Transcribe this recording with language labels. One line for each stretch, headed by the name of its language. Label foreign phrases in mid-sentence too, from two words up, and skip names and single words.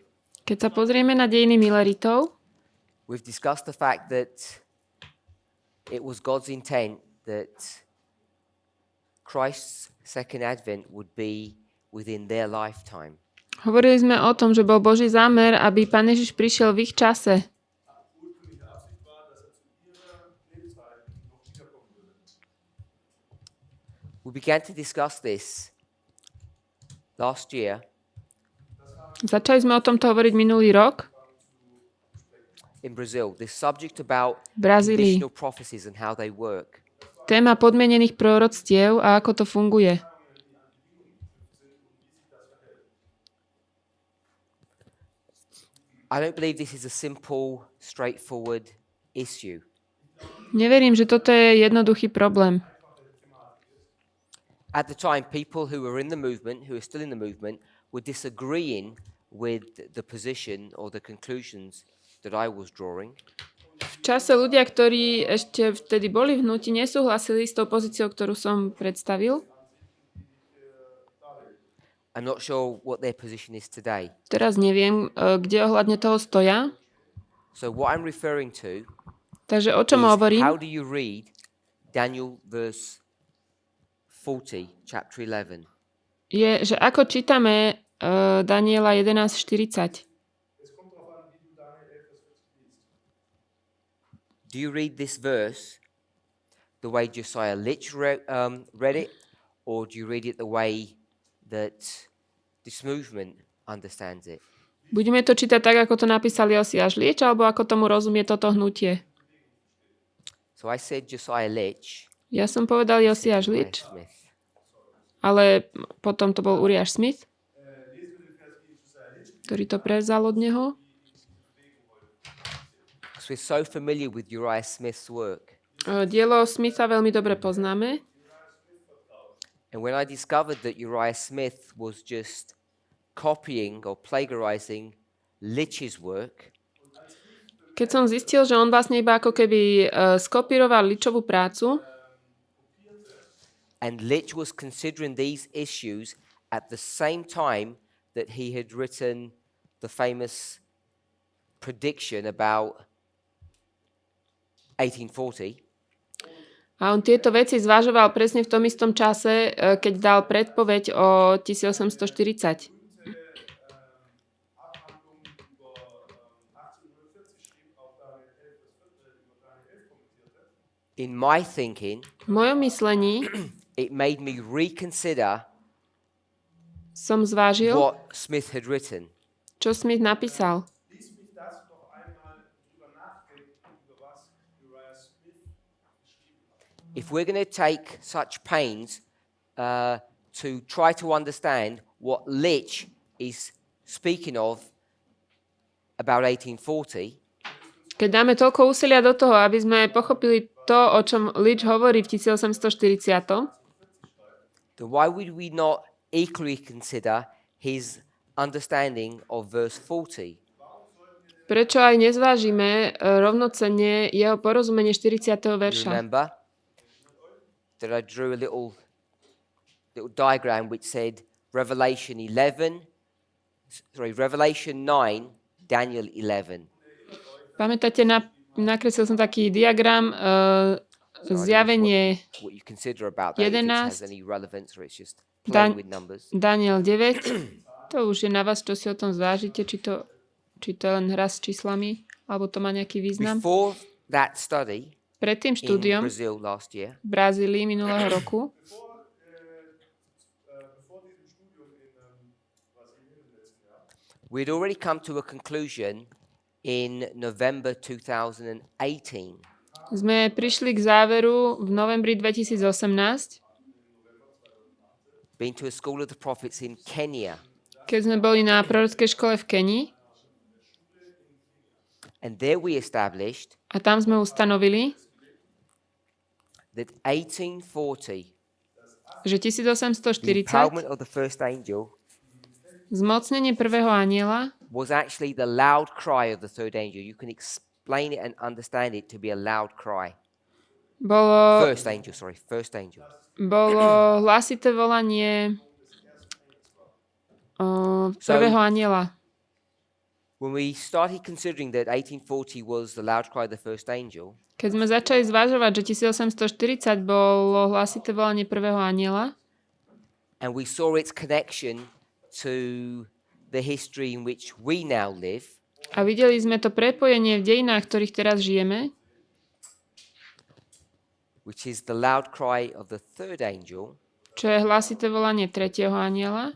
Slovak: Keď sa pozrieme na dejiny Milleritov,
English: we've discussed the fact that it was God's intent that Christ's second advent would be within their lifetime.
Slovak: hovorili sme o tom, že bol Boží zámer, aby Pán Ježiš prišiel v ich čase.
English: We began to discuss this last year
Slovak: Začali sme o tomto hovoriť minulý rok
English: in Brazil. This subject about
Slovak: v Brazílii.
English: conditional prophecies and how they work.
Slovak: Téma podmienených proroctiev a ako to funguje.
English: I don't believe this is a simple, straightforward issue.
Slovak: Neverím, že toto je jednoduchý problém.
English: At the time, people who were in the movement, who are still in the movement, were disagreeing with the position or the conclusions that I was drawing.
Slovak: V čase ľudia, ktorí ešte vtedy boli v hnutí, nesúhlasili s tou pozíciou, ktorú som predstavil.
English: I'm not sure what their position is today.
Slovak: Teraz neviem, kde ohľadne toho stoja.
English: So what I'm referring to
Slovak: Takže o čom
English: is
Slovak: hovorím?
English: how do you read Daniel verse 40, chapter 11?
Slovak: Je, že ako čítame Daniela 11.40.
English: Do you read this verse the way Josiah Litch read it, or do you read it the way that this movement understands it?
Slovak: Budeme to čítať tak, ako to napísal Josiáš Lič, alebo ako tomu rozumie toto hnutie?
English: So I said Josiah Litch.
Slovak: Ja som povedal Josiáš Lič,
English: Smith.
Slovak: ale potom to bol Uriah Smith, ktorý to prevzal od neho.
English: So we're so familiar with Uriah Smith's work.
Slovak: Dielo Smitha veľmi dobre poznáme.
English: And when I discovered that Uriah Smith was just copying or plagiarizing Litch's work,
Slovak: Keď som zistil, že on vlastne iba ako keby skopíroval Ličovú prácu
English: and Litch was considering these issues at the same time that he had written the famous prediction about 1840,
Slovak: a on tieto veci zvažoval presne v tom istom čase, keď dal predpoveď o 1840.
English: in my thinking,
Slovak: V mojom myslení
English: it made me reconsider
Slovak: som zvážil,
English: what Smith had written.
Slovak: čo Smith napísal.
English: If we're going to take such pains to try to understand what Litch is speaking of about 1840,
Slovak: Keď dáme toľko úsilia do toho, aby sme pochopili to, o čom Litch hovorí v 1840,
English: then why would we not equally consider his understanding of verse 40?
Slovak: prečo aj nezvážime rovnocenne jeho porozumenie 40.
English: You
Slovak: verša?
English: remember that I drew a little diagram which said Revelation 9, Daniel 11.
Slovak: Pamätáte, nakreslil som taký diagram zjavenie
English: What you consider about that, if it
Slovak: 11,
English: has any relevance or it's just playing with numbers.
Slovak: Daniel 9. To už je na vás, čo si o tom zvážite, či to je len hra s číslami, alebo to má nejaký význam.
English: Before that study
Slovak: Pred tým
English: in
Slovak: štúdiom
English: Brazil last year,
Slovak: v Brazílii minulého roku
English: we'd already come to a conclusion in November 2018
Slovak: sme prišli k záveru v novembri 2018,
English: been to a school of the prophets in Kenya,
Slovak: keď sme boli na prorockej škole v Kenii
English: and there we established
Slovak: a tam sme ustanovili,
English: that 1840 the
Slovak: že 1840
English: empowerment of the first angel
Slovak: zmocnenie prvého anjela
English: was actually the loud cry of the third angel. You can explain it and understand it to be a loud cry. First angel.
Slovak: Bolo hlasité volanie prvého anjela.
English: When we started considering that 1840 was the loud cry of the first angel,
Slovak: Keď sme začali zvažovať, že 1840 bolo hlasité volanie prvého anjela
English: and we saw its connection to the history in which we now live,
Slovak: a videli sme to prepojenie v dejinách, v ktorých teraz žijeme,
English: which is the loud cry of the third angel,
Slovak: čo je hlasité volanie tretieho anjela,